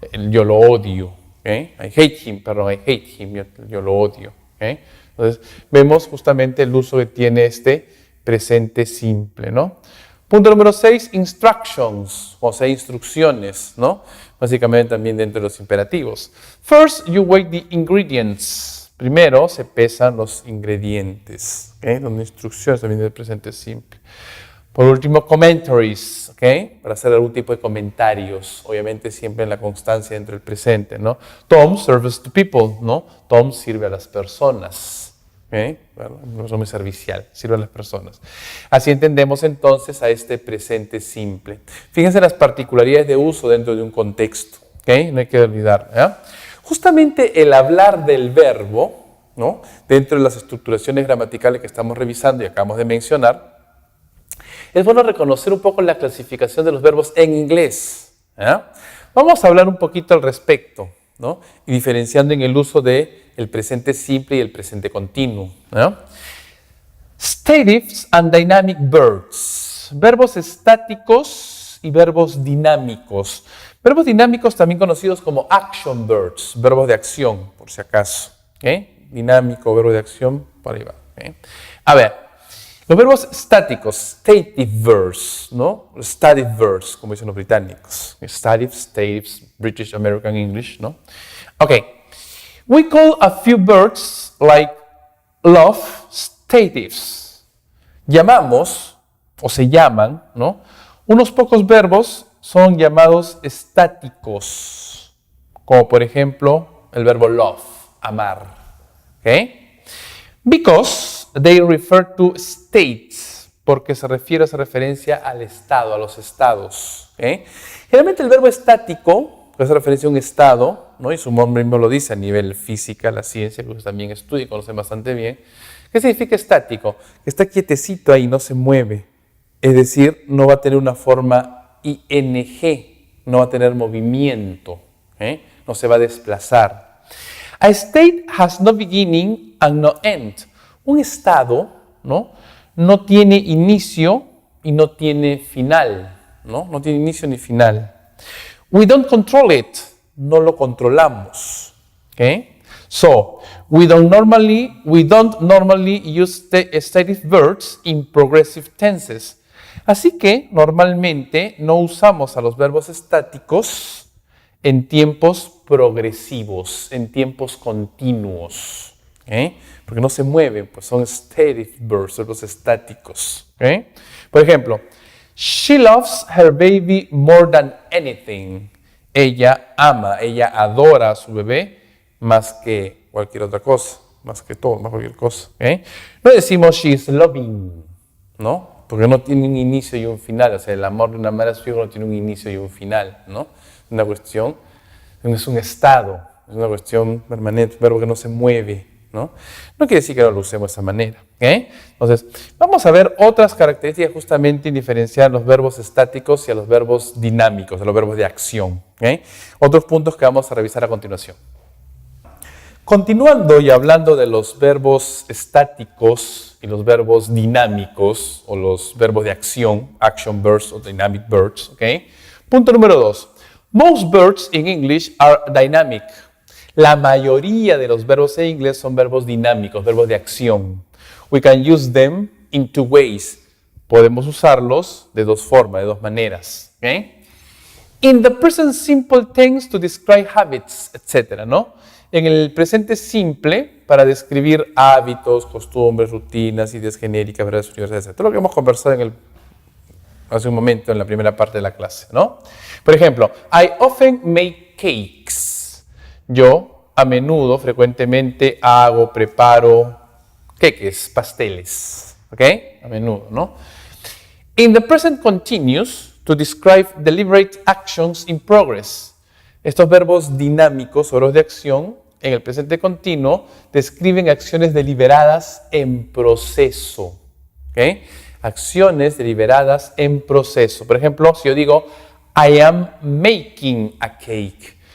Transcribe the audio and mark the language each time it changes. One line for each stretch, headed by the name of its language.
Spanish: Yo lo odio. ¿Okay?
English: I hate him,
Spanish: perdón, I hate him, yo lo odio. ¿Okay? Entonces, vemos justamente el uso que tiene este presente simple, ¿no? Punto número 6, instructions, o sea, instrucciones, ¿no? Básicamente también dentro de los imperativos.
English: First, you weigh the ingredients.
Spanish: Primero se pesan los ingredientes, ¿okay? Las instrucciones también del presente simple. Por último, commentaries, ¿okay? Para hacer algún tipo de comentarios, obviamente siempre en la constancia dentro del presente, ¿no?
English: Tom serves to people,
Spanish: ¿no? Tom sirve a las personas. ¿Okay? Bueno, no es muy servicial, sirve a las personas. Así entendemos entonces a este presente simple. Fíjense las particularidades de uso dentro de un contexto, ¿okay? No hay que olvidar, ¿ya? Justamente el hablar del verbo, ¿no? Dentro de las estructuraciones gramaticales que estamos revisando y acabamos de mencionar, es bueno reconocer un poco la clasificación de los verbos en inglés, ¿ya? Vamos a hablar un poquito al respecto, ¿no? Y diferenciando en el uso de el presente simple y el presente continuo, ¿no?
English: Statives and dynamic verbs.
Spanish: Verbos estáticos y verbos dinámicos. Verbos dinámicos también conocidos como action verbs, verbos de acción, por si acaso. ¿Okay? Dinámico, verbo de acción, por ahí va. ¿Okay? A ver, los verbos estáticos, stative verbs, ¿no? Stative verbs, como dicen los británicos.
English: Statives, British, American English, ¿no? Ok. We call a few verbs like love statives.
Spanish: Llamamos, o se llaman, ¿no? Unos pocos verbos son llamados estáticos, como por ejemplo el verbo love, amar. ¿Okay?
English: Because they refer to states,
Spanish: porque se refiere, hace referencia al estado, a los estados. ¿Okay? Generalmente el verbo estático que hace referencia a un estado, ¿no? Y su nombre mismo lo dice a nivel física, la ciencia, que ustedes también estudian y conocen bastante bien. ¿Qué significa estático? Que está quietecito ahí, no se mueve. Es decir, no va a tener una forma ing, no va a tener movimiento, ¿eh? No se va a desplazar.
English: A state has no beginning and no end.
Spanish: Un estado, ¿no? No tiene inicio y no tiene final, ¿no? No tiene inicio ni final.
English: We don't control it.
Spanish: No lo controlamos.
English: Okay? So, we don't normally use the stative verbs in progressive tenses.
Spanish: Así que, normalmente, no usamos a los verbos estáticos en tiempos progresivos, en tiempos continuos. ¿Okay? Porque no se mueven, pues son stative verbs, verbos estáticos. ¿Okay? Por ejemplo,
English: she loves her baby more than anything.
Spanish: Ella ama, ella adora a su bebé más que cualquier otra cosa, más que todo, más cualquier cosa. ¿Okay? No decimos
English: she is loving,
Spanish: ¿no? Porque no tiene un inicio y un final. O sea, el amor de una madre a su hijo no tiene un inicio y un final, ¿no? Es una cuestión, es un estado, es una cuestión permanente, un verbo que no se mueve, ¿no? No quiere decir que no lo usemos de esa manera. ¿Okay? Entonces, vamos a ver otras características justamente en diferenciar los verbos estáticos y a los verbos dinámicos, a los verbos de acción. ¿Okay? Otros puntos que vamos a revisar a continuación. Continuando y hablando de los verbos estáticos y los verbos dinámicos o los verbos de acción, action verbs o dynamic verbs. ¿Okay? Punto número 2.
English: Most verbs in English are dynamic.
Spanish: La mayoría de los verbos en inglés son verbos dinámicos, verbos de acción.
English: We can use them in two ways.
Spanish: Podemos usarlos de dos formas, de dos maneras. ¿Okay?
English: In the present simple tense to describe habits, etc., ¿no?
Spanish: En el presente simple, para describir hábitos, costumbres, rutinas, ideas genéricas, verdades universales, etc. Todo lo que hemos conversado hace un momento en la primera parte de la clase, ¿no? Por ejemplo,
English: I often make cakes.
Spanish: Yo, a menudo, frecuentemente, preparo queques, pasteles. ¿Ok? A menudo, ¿no?
English: In the present continuous, to describe deliberate actions in progress.
Spanish: Estos verbos dinámicos, o verbos de acción, en el presente continuo, describen acciones deliberadas en proceso. ¿Ok? Acciones deliberadas en proceso. Por ejemplo, si yo digo,
English: I am making a cake.